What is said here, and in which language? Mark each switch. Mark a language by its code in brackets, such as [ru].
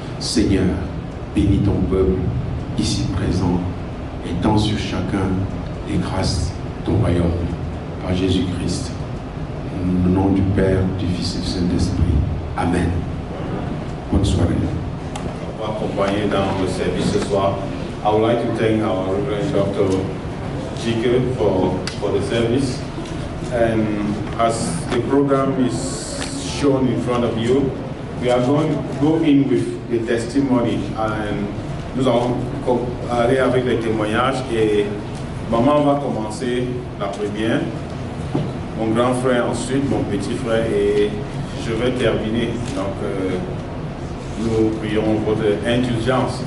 [fr] Seigneur, bénis ton peuple ici présent et tends sur chacun les grâces de ton royaume. Par Jésus-Christ, au nom du Père, du Fils et du Saint-Esprit. Amen. Bonne soirée. Accompagné dans le service ce soir. [en] I would like to thank our Reverend Dr. Jike for the service. And as the program is shown in front of you, we are going to go in with the testimony. And [fr] nous allons aller avec les témoignages et maman va commencer la première, mon grand frère ensuite, mon petit frère et je vais terminer. Donc, nous prions votre indulgence.